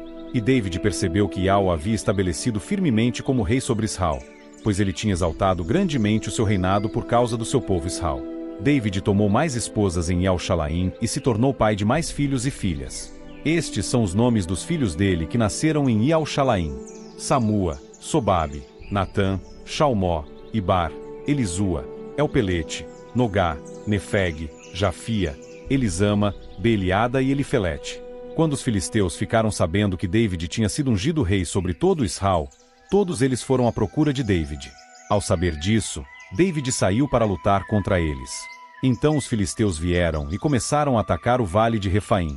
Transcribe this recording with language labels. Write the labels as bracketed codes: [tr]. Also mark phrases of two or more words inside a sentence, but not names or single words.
[pt] E David percebeu que Ial o havia estabelecido firmemente como rei sobre Israel, pois ele tinha exaltado grandemente o seu reinado por causa do seu povo Israel. David tomou mais esposas em Ial-Shalaim e se tornou pai de mais filhos e filhas. Estes são os nomes dos filhos dele que nasceram em Ial-Shalaim: Samua, Sobabe, Natã, Shalmó, Ibar, Elisua, Elpelete, Nogá, Nefeg, Jafia, Elisama, Beeliada e Elifelete. Quando os filisteus ficaram sabendo que David tinha sido ungido rei sobre todo Israel, todos eles foram à procura de David. Ao saber disso, David saiu para lutar contra eles. Então os filisteus vieram e começaram a atacar o vale de Refaim.